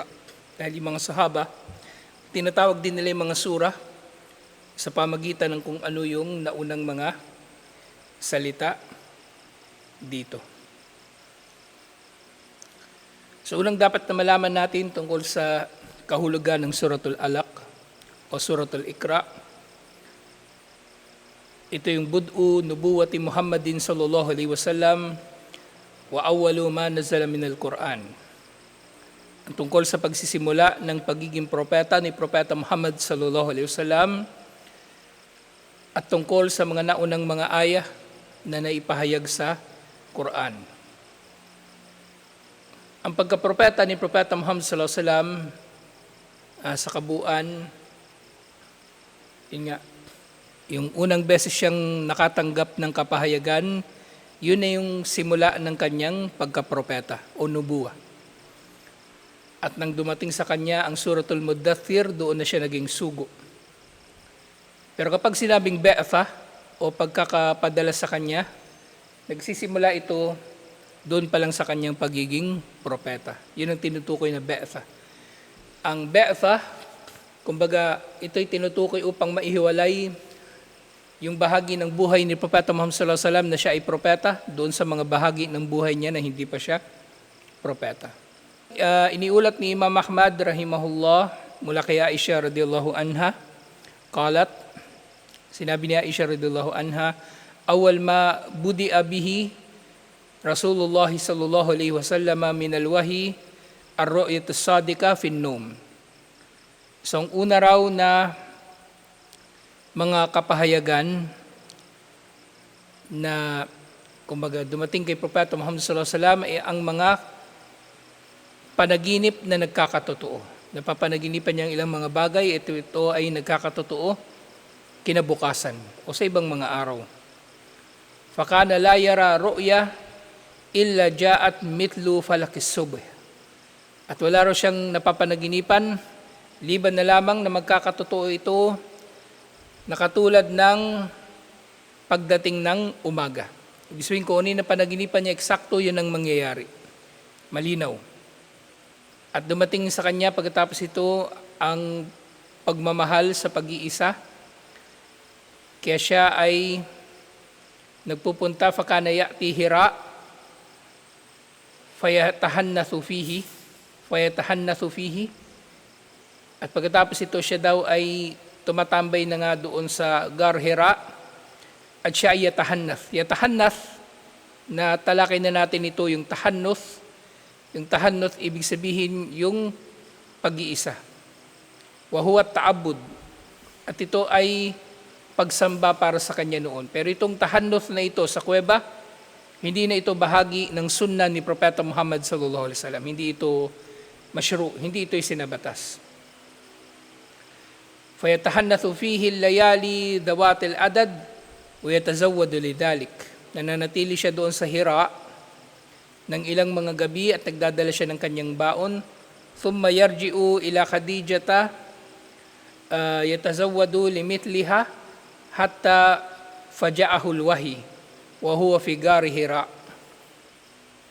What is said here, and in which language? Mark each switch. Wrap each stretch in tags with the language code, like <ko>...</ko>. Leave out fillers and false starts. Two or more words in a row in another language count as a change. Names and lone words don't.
<tl>Dahil yung mga sahaba, tinatawag din nila yung mga surah sa pamagitan ng kung ano yung naunang mga salita dito. So unang dapat na malaman natin tungkol sa kahulugan ng Suratul Alaq o Suratul Iqra. Ito yung</tl> <ar>بدء نبوة محمد صلى الله عليه وسلم وأول ما نزل من القرآن.</ar> <tl>Ang tungkol sa pagsisimula ng pagiging propeta ni Propeta Muhammad</tl> <ar>صلى الله عليه وسلم</ar> <tl>at tungkol sa mga naunang mga ayah na naipahayag sa Quran. Ang pagkapropeta ni Propeta Muhammad</tl> <ar>صلى الله عليه وسلم</ar> <tl>sa kabuuan, yun nga, yung unang beses siyang nakatanggap ng kapahayagan, yun na yung simula ng kanyang pagkapropeta o nubuwa. At nang dumating sa kanya ang Suratul Muddathir, doon na siya naging sugo. Pero kapag sinabing Ba'atha o pagkakapadala sa kanya, nagsisimula ito doon pa lang sa kanyang pagiging propeta. Yun ang tinutukoy na Ba'atha. Ang Ba'atha, kumbaga ito'y tinutukoy upang maihiwalay yung bahagi ng buhay ni Propeta Muhammad</tl> <ar>صلى الله عليه وسلم</ar> <tl>na siya ay propeta doon sa mga bahagi ng buhay niya na hindi pa siya propeta. Iniulat ni Imam Ahmad rahimahullah mula kay Aisha</tl> <ar>رضي الله عنها قالت,</ar> <tl>sinabi ni Aisha</tl> <ar>رضي الله عنها أول ما بدئ به رسول الله صلى الله عليه وسلم من الوحي الرؤيا الصادقة في النوم.</ar> <tl>So, ang una raw na mga kapahayagan na kumbaga dumating kay Propeta Muhammad</tl> <ar>صلى الله عليه وسلم</ar> <tl>ay ang mga panaginip na nagkakatotoo. Napapanaginipan niya ang ilang mga bagay, ito ay nagkakatotoo kinabukasan o sa ibang mga araw.</tl> <ar>فكان لا يرى رؤيا إلا جاءت مثل فلق الصبح.</ar> <tl>At wala raw siyang napapanaginipan, liban na lamang na magkakatotoo ito na katulad ng pagdating ng umaga. Ibig sabihin ko, na panaginipan niya, eksakto yun ang mangyayari. Malinaw. At dumating sa kanya pagkatapos ito ang pagmamahal sa pag-iisa. Kaya siya ay nagpupunta,</tl> <ar>فكان يأتي حراء فيتحنث فيه.</ar> <tl>At pagkatapos ito siya daw ay tumatambay na nga doon sa Gar Hira at siya ay yatahannath. Yatahannath, na talakay na natin ito yung tahannuth. Yung tahannuth ibig sabihin yung pag-iisa.</tl> <ar>وهو تعبد.</ar> <tl>At ito ay pagsamba para sa kanya noon. Pero itong tahannuth na ito sa kuweba, hindi na ito bahagi ng sunnah ni Propeta Muhammad</tl> <ar>صلى الله عليه وسلم.</ar> <tl>Hindi ito masyru, hindi ito isinabatas.</tl> <ar>فيتحنث فيه الليالي ذوات العدد ويتزود لذلك.</ar> <tl>Nananatili siya doon sa Hira ng ilang mga gabi at nagdadala siya ng kanyang baon.</tl> <ar>ثم يرجع إلى خديجة يتزود لمثلها حتى فجأه الوحي وهو في غار حراء.</ar>